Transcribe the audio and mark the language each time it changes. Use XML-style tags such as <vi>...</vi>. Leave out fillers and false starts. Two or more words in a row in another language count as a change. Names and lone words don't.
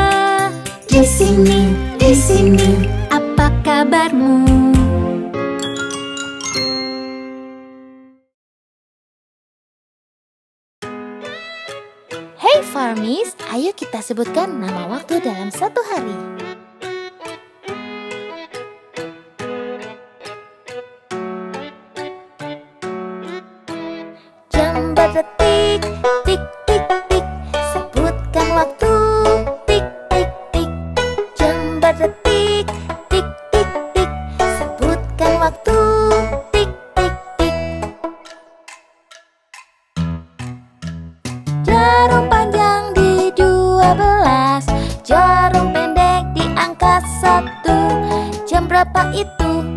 <id>Di sini, apa kabarmu? Hey Farmies, ayo kita sebutkan nama waktu dalam satu hari. Jam berdetik, tik tik tik, sebutkan waktu, tik tik tik. Jam berdetik, tik tik tik, sebutkan waktu, tik tik tik. Jarum panjang di 12, jarum pendek di angka 1. Jam berapa itu?</id>